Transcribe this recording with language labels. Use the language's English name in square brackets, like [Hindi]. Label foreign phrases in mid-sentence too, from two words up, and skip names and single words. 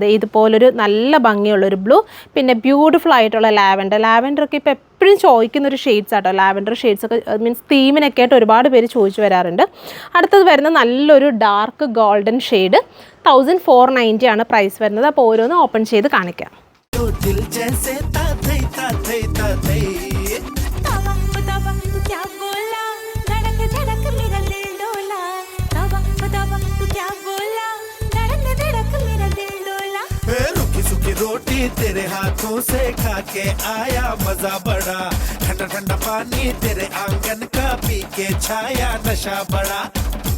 [Malayalam] ഇതുപോലൊരു നല്ല ഭംഗിയുള്ളൊരു ബ്ലൂ, പിന്നെ ബ്യൂട്ടിഫുൾ ആയിട്ടുള്ള ലാവൻഡർ ഒക്കെ ഇപ്പോൾ എപ്പോഴും ചോദിക്കുന്നൊരു ഷെയ്ഡ്സ് ആട്ടോ. [English] lavender shades [Malayalam] ഒക്കെ മീൻസ് തീമിനൊക്കെ ആയിട്ട് ഒരുപാട് പേര് ചോദിച്ചു വരാറുണ്ട്. അടുത്തത് വരുന്ന നല്ലൊരു [English] dark golden shade. [Malayalam] 1490 ആണ് പ്രൈസ് വരുന്നത്. അപ്പോൾ ഓരോന്ന് ഓപ്പൺ ചെയ്ത് കാണിക്കാം. [Hindi] रोटी तेरे हाथों से खा के आया मजा बड़ा, ठंडा ठंडा पानी तेरे आंगन का पी के छाया नशा बड़ा.